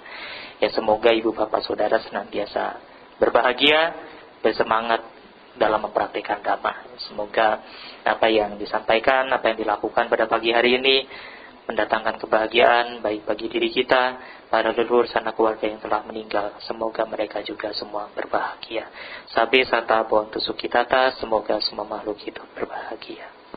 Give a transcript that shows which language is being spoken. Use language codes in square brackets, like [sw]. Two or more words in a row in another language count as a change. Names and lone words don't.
[id] Ya semoga ibu bapak saudara senantiasa berbahagia, bersemangat dalam mempraktikkan Dhamma. Semoga apa yang disampaikan, apa yang dilakukan pada pagi hari ini mendatangkan kebahagiaan baik bagi diri kita, para leluhur sanak keluarga yang telah meninggal. Semoga mereka juga semua berbahagia. [pi] Sabe sata bontu sukitata, [id] semoga semua makhluk hidup berbahagia.